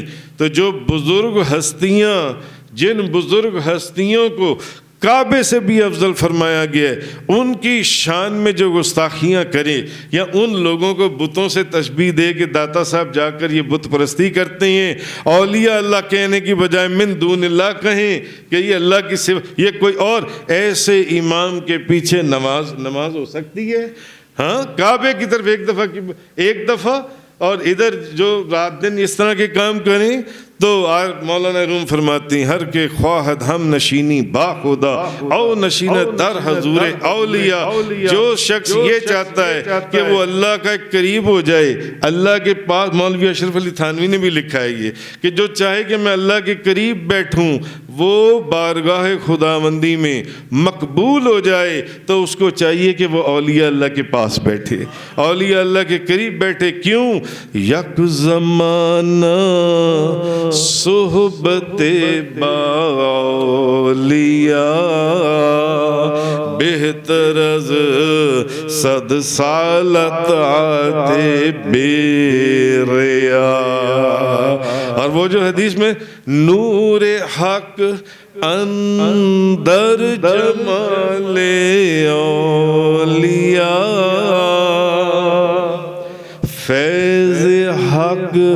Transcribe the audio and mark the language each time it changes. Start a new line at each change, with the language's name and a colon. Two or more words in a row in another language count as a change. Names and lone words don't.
Urdu: تو جو بزرگ ہستیاں، جن بزرگ ہستیوں کو کعبے سے بھی افضل فرمایا گیا ہے، ان کی شان میں جو گستاخیاں کرے یا ان لوگوں کو بتوں سے تشبیہ دے کہ داتا صاحب جا کر یہ بت پرستی کرتے ہیں، اولیاء اللہ کہنے کی بجائے
Arabic: من دون اللہ
Urdu: کہیں کہ یہ اللہ کی صفت، یہ کوئی اور، ایسے امام کے پیچھے نماز ہو سکتی ہے؟ ہاں، کعبے کی طرف ایک دفعہ اور ادھر جو رات دن اس طرح کے کام کریں تو مولانا روم فرماتی ہیں
Persian: ہر کے خواہد ہم نشینی با خدا او نشینت در حضور اولیاء۔
Urdu: جو شخص یہ چاہتا ہے کہ وہ اللہ کا قریب ہو جائے، اللہ کے پاس، مولوی اشرف علی تھانوی نے بھی لکھا ہے یہ کہ جو چاہے کہ میں اللہ کے قریب بیٹھوں وہ بارگاہ خداوندی میں مقبول ہو جائے تو اس کو چاہیے کہ وہ اولیاء اللہ کے پاس بیٹھے، اولیاء اللہ کے قریب بیٹھے۔
Persian: کیوں؟ یک زمانہ صحبت با اولیاء بہتر از 100 سال طاعت بے ریا۔
Urdu: اور وہ جو حدیث میں
Persian: نور حق اندر جمال اولیاء، فیض حق